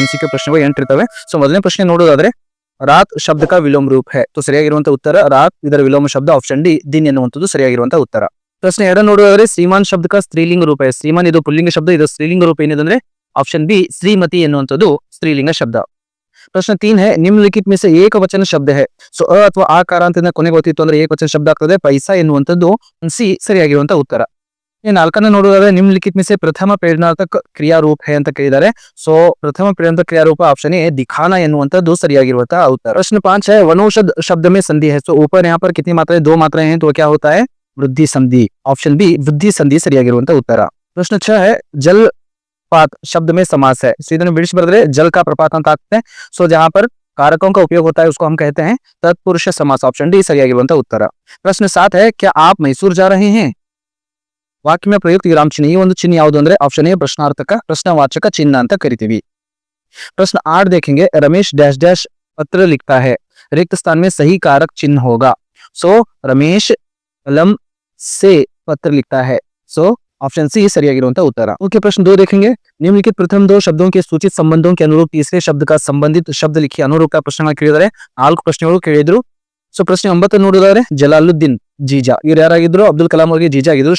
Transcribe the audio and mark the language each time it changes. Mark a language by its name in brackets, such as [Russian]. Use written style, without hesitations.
[Kannada] MCQ ಪ್ರಶ್ನೆಗಳು 8 ಇರ್ತವೆ. So ಮೊದಲನೇ ಪ್ರಶ್ನೆ ನೋಡೋದಾದ್ರೆ, ರಾತ್ ಶಬ್ದ [Hindi] का विलोम रूप है. [Kannada] तो ಸರಿಯಾಗಿರುವಂತಹ ಉತ್ತರ ರಾತ್, ಇದರ ವಿಲೋಮ ಶಬ್ದ ಆಪ್ಷನ್ ಡಿ ದಿನ್ ಎನ್ನುವಂಥದ್ದು ಸರಿಯಾಗಿರುವಂತಹ ಉತ್ತರ. ಪ್ರಶ್ನೆ 2 ನೋಡೋದಾದ್ರೆ, ಶ್ರೀಮಾನ್ ಶಬ್ದ का ಸ್ತ್ರೀಲಿಂಗ ರೂಪ है. ಶ್ರೀಮಾನ್ ಇದು ಪುಲ್ಲಿಂಗ ಶಬ್ದ, ಇದು ಸ್ತ್ರೀಲಿಂಗ ರೂಪ ಏನಿದೆ ಅಂದ್ರೆ ಆಪ್ಷನ್ ಬಿ ಶ್ರೀಮತಿ ಎನ್ನುವಂಥದ್ದು ಸ್ತ್ರೀಲಿಂಗ ಶಬ್ದ. [Hindi] ಪ್ರಶ್ನೆ 3 है, निम्नलिखित में से एक वचन शब्द है. [Kannada] ಸೊ ಅ ಅಥವಾ ಆ ಕಾರಾಂತದಿಂದ ಕೊನೆಗೆ ಗೊತ್ತಿತ್ತು ಅಂದ್ರೆ ಏಕವಚನ ಶಬ್ದ ಆಗ್ತದೆ. ಪೈಸಾ ಎನ್ನುವಂಥದ್ದು ಸಿ ಸರಿಯಾಗಿರುವಂತಹ ಉತ್ತರ. 4ನೇ ನೋಡೋದಾದ್ರೆ, [Hindi] निम्नलिखित में से प्रथम प्रेरणार्थक क्रिया रूप है [Kannada] ಅಂತ ಕೇಳಿದ್ದಾರೆ. ಸೊ ಪ್ರಥಮ ಪ್ರೇರಣಾರ್ಥಕ ಕ್ರಿಯಾ ರೂಪ ಆಪ್ಷನ್ ಎ दिखाना ಎನ್ನುವಂಥದ್ದು ಸರಿಯಾಗಿರುವಂತಹ ಉತ್ತರ. [Hindi] प्रश्न 5 है, वनौषध शब्द में संधि है. तो ऊपर यहाँ पर कितनी मात्राएं, 2 मात्राएं हैं, तो क्या होता है वृद्धि संधि. ऑप्शन बी वृद्धि संधि [Kannada] ಸರಿಯಾಗಿರುವಂತಹ ಉತ್ತರ. [Hindi] प्रश्न 6 है, जलपात शब्द में समास है. [Kannada] so ಇದನ್ನು ಬಿಡಿಸಿ ಬರೆದ್ರೆ [Hindi] जल का प्रपात [Kannada] ಅಂತ ಆಗ್ತದೆ. [Hindi] ಸೊ जहां पर कारकों का उपयोग होता है उसको हम कहते हैं तत्पुरुष समास. ऑप्शन डी [Kannada] ಸರಿಯಾಗಿರುವಂತಹ ಉತ್ತರ. [Hindi] प्रश्न 7 है, क्या आप मैसूर जा रहे हैं. ವಾಕ್ಯ में प्रयुक्त विराम चिन्ह. [Kannada] ಈ ಒಂದು ಚಿಹ್ನೆ ಯಾವುದು ಅಂದ್ರೆ ಆಪ್ಷನ್ ಎ ಪ್ರಶ್ನಾರ್ಥಕ ಪ್ರಶ್ನವಾಚಕ ಚಿಹ್ನ ಅಂತ ಕರಿತೀವಿ. [Hindi] प्रश्न 8 देखेंगे, रमेश डैश डैश पत्र लिखता है. रिक्त स्थान में सही कारक चिन्ह होगा. सो रमेश कलम से पत्र लिखता है. सो ऑप्शन सी [Kannada] सरियागिरुವಂತ ಉತ್ತರ. [Hindi] ओके, प्रश्न 2 देखेंगे, निम्नलिखित प्रथम 2 शब्दों के सूचित संबंधों के अनुरूप तीसरे शब्द का संबंधित शब्द लिखिए. अनुरूप का [Kannada] ಪ್ರಶ್ನೆಗಳು ಕೇಳಿದರೆ 4 ಪ್ರಶ್ನೆಗಳು ಕೇಳಿದ್ರು. ಸೊ ಪ್ರಶ್ನೆ 9 ನೋಡಿದರೆ, ಜಲಾಲುದ್ದೀನ್ ಜೀಜಾ ಇವ್ರು ಯಾರಾಗಿದ್ರು, ಅಬ್ದುಲ್ ಕಲಾಂ ಅವರಿಗೆ ಜೀಜಾ ಆಗಿದ್ರು.